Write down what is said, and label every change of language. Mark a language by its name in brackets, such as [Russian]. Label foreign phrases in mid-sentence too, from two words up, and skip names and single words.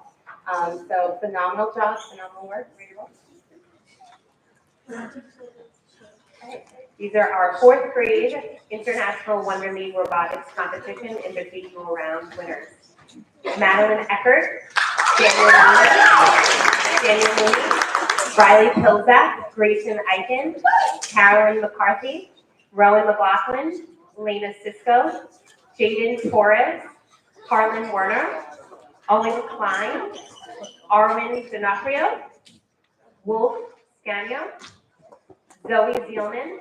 [English] So phenomenal job, phenomenal work. These are our 4th grade International Wonder League Robotics Competition Invitational Round winners. Madeline Eckert, Daniel Mooney, Riley Pilzak, Grayson Eichen, Carolyn McCarthy, Rowan McLaughlin, Lena Cisco, Jaden Torres, Harlan Werner, Owen Klein, Armin D'Onofrio, Wolf Scagno, Zoe Zielman,